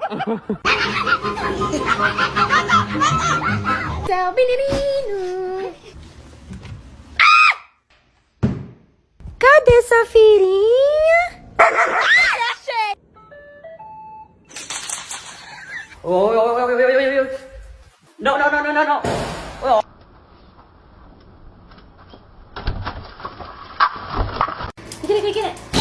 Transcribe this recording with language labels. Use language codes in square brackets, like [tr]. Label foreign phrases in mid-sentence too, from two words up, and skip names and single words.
[it] Ciao, Benedino. [pt] Cadê essa filhinha? Achei! [en] No, no, no, no, no, no. Get it, get it.